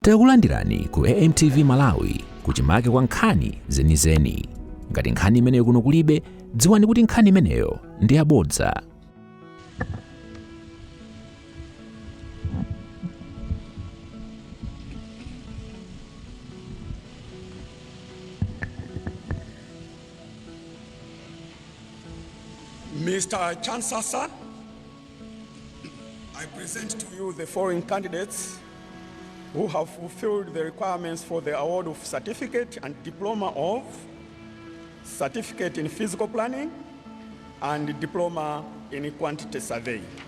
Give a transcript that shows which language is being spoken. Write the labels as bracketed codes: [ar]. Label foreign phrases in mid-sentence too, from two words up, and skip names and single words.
[ny] Takulandirani ku AMTV Malawi kuchimake kwa nkhani zenizeni. Ngati nkhani imeneyo kuno kulibe, dziwani kuti nkhani imeneyo ndi yabodza. [en] Mr. Chancellor, sir, I present to you the following candidates who have fulfilled the requirements for the award of certificate and diploma of certificate in physical planning and diploma in quantity survey.